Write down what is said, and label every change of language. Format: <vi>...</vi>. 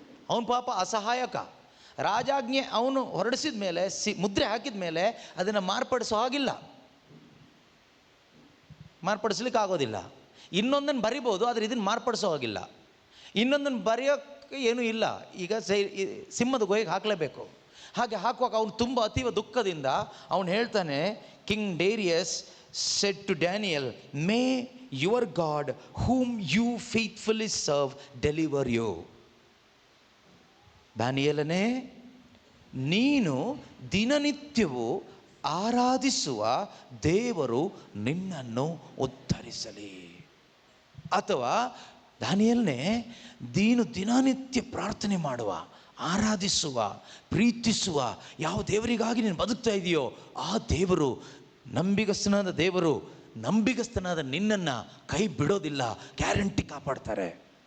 <kn>ಅವನು ಪಾಪ ಅಸಹಾಯಕ. ರಾಜಾಜ್ಞೆ ಅವನು ಹೊರಡಿಸಿದ ಮೇಲೆ ಮುದ್ರೆ ಹಾಕಿದ ಮೇಲೆ ಅದನ್ನು ಮಾರ್ಪಡಿಸೋ ಹಾಗಿಲ್ಲ, ಮಾರ್ಪಡಿಸ್ಲಿಕ್ಕೆ ಆಗೋದಿಲ್ಲ. ಇನ್ನೊಂದನ್ನು ಬರಿಬೋದು, ಆದರೆ ಇದನ್ನು ಮಾರ್ಪಡಿಸೋ ಹಾಗಿಲ್ಲ. ಇನ್ನೊಂದನ್ನು ಬರೆಯೋಕ್ಕೆ ಏನೂ ಇಲ್ಲ, ಈಗ ಸಿಂಹದ ಗುಹೆಗೆ ಹಾಕಲೇಬೇಕು. ಹಾಗೆ ಹಾಕುವಾಗ ಅವನು ತುಂಬ ಅತೀವ ದುಃಖದಿಂದ ಅವನು ಹೇಳ್ತಾನೆ,</kn> <en>King Darius said to Daniel, may your God whom you faithfully serve deliver you.</en> <kn>ದಾನಿಯೇಲನೇ, ನೀನು ದಿನನಿತ್ಯವೂ ಆರಾಧಿಸುವ ದೇವರು ನಿನ್ನನ್ನು ಉದ್ಧರಿಸಲಿ. ಅಥವಾ ದಾನಿಯೇಲನೇ, ನೀನು ದಿನನಿತ್ಯ ಪ್ರಾರ್ಥನೆ ಮಾಡುವ, ಆರಾಧಿಸುವ, ಪ್ರೀತಿಸುವ ಯಾವ ದೇವರಿಗಾಗಿ ನೀನು ಬದುಕ್ತಾ ಇದೆಯೋ ಆ ದೇವರು, ನಂಬಿಗಸ್ತನಾದ ದೇವರು, ನಂಬಿಗಸ್ತನಾದ ನಿನ್ನನ್ನು ಕೈ ಬಿಡೋದಿಲ್ಲ, ಗ್ಯಾರಂಟಿ ಕಾಪಾಡ್ತಾರೆ.</kn>